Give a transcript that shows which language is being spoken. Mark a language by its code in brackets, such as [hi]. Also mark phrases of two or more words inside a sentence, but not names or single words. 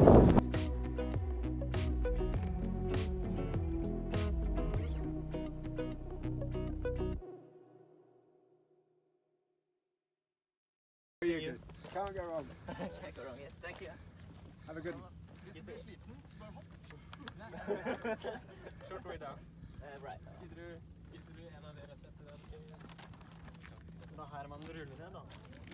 [en] Very good. Can't go wrong. Can't go wrong, yes, thank you. Have a good one. Short way down. Right. [no] Gilder du en av dere har sett den? Nå her man ruller den da.